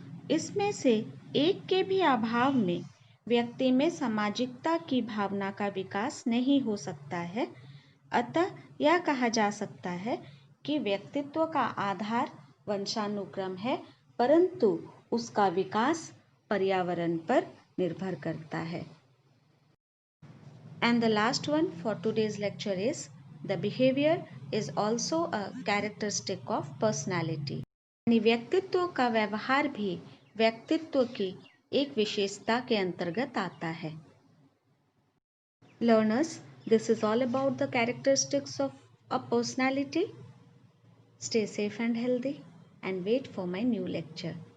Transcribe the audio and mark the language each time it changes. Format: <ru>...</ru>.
<hi>इसमें से एक के भी अभाव में व्यक्ति में सामाजिकता की भावना का विकास नहीं हो सकता है। अतः यह कहा जा सकता है कि व्यक्तित्व का आधार वंशानुक्रम है, परंतु उसका विकास पर्यावरण पर निर्भर करता है।</hi> <en>And the last one for today's lecture is the behavior is also a characteristic of personality.</en> <hi>यानी व्यक्तित्व का व्यवहार भी व्यक्तित्व की एक विशेषता के अंतर्गत आता है.</hi> <en>Learners, this is all about the characteristics of a personality. Stay safe and healthy and wait for my new lecture.</en>